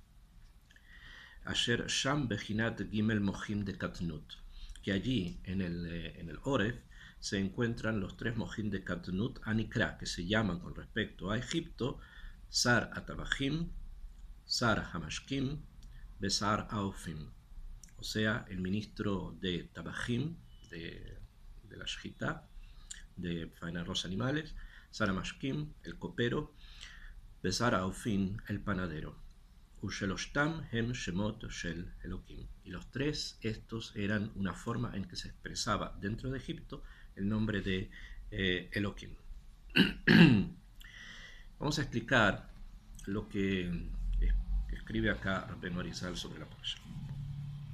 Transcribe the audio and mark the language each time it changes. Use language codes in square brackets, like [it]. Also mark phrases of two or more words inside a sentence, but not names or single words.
[he] אשר שם בחינת גימל מוחין דקטנות, [es] que allí en el Oref se encuentran los tres [he] מוחין דקטנות [es] Anikra, que se llaman con respecto a Egipto [he] שר הטבחים, שר המשקים, ושר האופים, [es] o sea, el ministro de Tabahim, de la Shechita, de faenar los animales, [he] שר המשקים, [es] el copero, [he] ושר האופים, [es] el panadero. [he] ושלשתם הם שמות של אלהים. [es] Y los tres estos eran una forma en que se expresaba dentro de Egipto el nombre de Elokim. Vamos a explicar lo que escribe acá Rabbeinu Arizal sobre la parashá.